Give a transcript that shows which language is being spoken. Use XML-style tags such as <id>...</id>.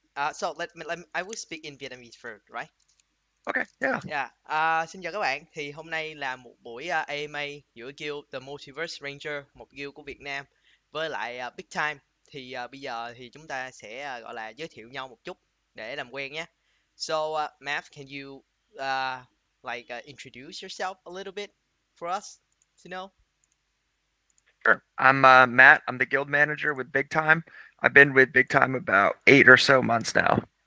<en>I will speak in Vietnamese first, right? Okay, yeah,</en> <vi>Yeah. Xin chào các bạn. Thì hôm nay là một buổi AMA giữa guild The Multiverse Ranger, một guild của Việt Nam, với lại Big Time. Thì bây giờ thì chúng ta sẽ gọi là giới thiệu nhau một chút để làm quen nhé.</vi> <en>So, Matt, can you introduce yourself a little bit for us to know? sure. I'm Matt. I'm the guild manager with Big Time. I've been with Big Time about 8 or so months now.</en>